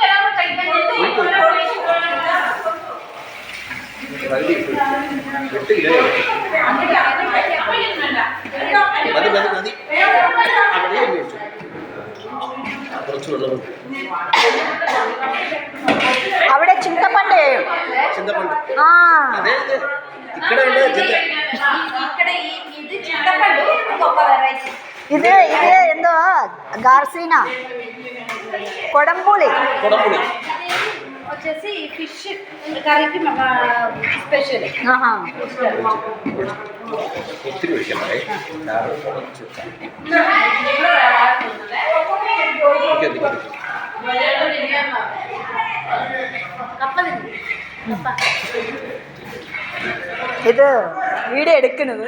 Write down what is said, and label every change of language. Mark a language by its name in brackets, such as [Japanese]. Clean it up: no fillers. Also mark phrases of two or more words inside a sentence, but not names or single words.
[Malayalam] പകുതി ഇട്ടു. 8 കിലോ മതി മതി മതി. ആ വെള്ളം ഒന്ന് ഒഴിച്ചു. കുറച്ച് വെള്ളം. അവിടെ చింతపండు [Telugu] చింతపండు. ఆ అదే అదే ఇక్కడ ఉండే చింత. ఇక్కడ ఇది చింతపండు ఇంకొక వెరైటీ. ఇది ఏందో గార్సీనా కొడంబూలి. కొడంబూలి వచ్చేసి [English] fish curryki [Telugu] స్పెషల్. [Malayalam] ഒത്തിരി ഒഴിക്കണ്ടേ? ഇത് വീഡിയോ എടുക്കുന്നത്